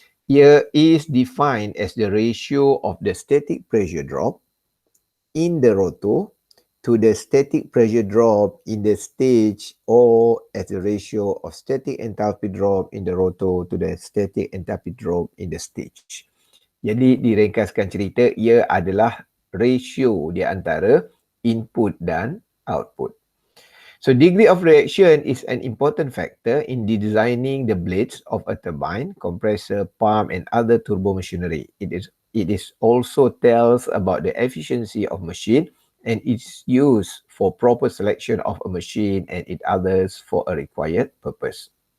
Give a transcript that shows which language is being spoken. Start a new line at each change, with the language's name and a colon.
Malay: Ia
English: is defined as the ratio of the static pressure drop in the rotor to the static pressure drop in the stage, or as the ratio of static enthalpy drop in the rotor to the static enthalpy drop in the stage.
Malay: Jadi diringkaskan cerita, ia adalah ratio di antara input dan output.
English: So degree of reaction is an important factor in designing the blades of a turbine, compressor, pump and other turbo machinery. It is also tells about the efficiency of machine and its use for proper selection of a machine and it others for a required purpose.